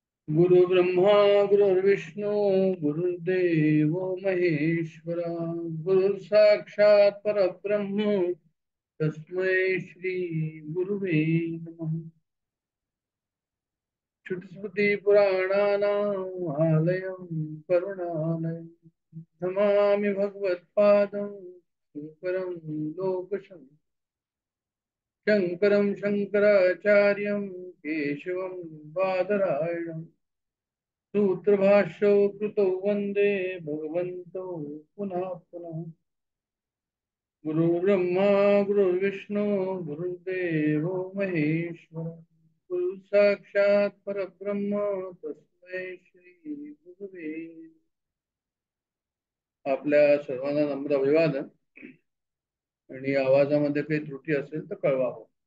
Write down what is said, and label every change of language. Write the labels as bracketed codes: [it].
[sa] गुरु ब्रह्मा गुरुर्विष्णू गुरुर्देव महेश्वरा गुरु साक्षात परब्रह्म तस्मै श्री गुरुवे नमः। श्रुतिस्मृतिपुराणानाम् आलयं करुणालयं नमामि भगवत्पादं शङ्करं शङ्करं शङ्कराचार्यं केशवं बादरायणं सूत्रभाष्यौ कृतौ वन्दे भगवन्तौ पुनः पुनः। गुरुर्ब्रह्मा गुरुर्विष्णु गुरुर्देवो महेश्वर गुरु साक्षात् परब्रह्म तस्मै श्री गुरुवे। [mr] आपल्या सर्वांना नम्र अभिवादन आणि आवाजामध्ये काही त्रुटी असेल तर कळवावं।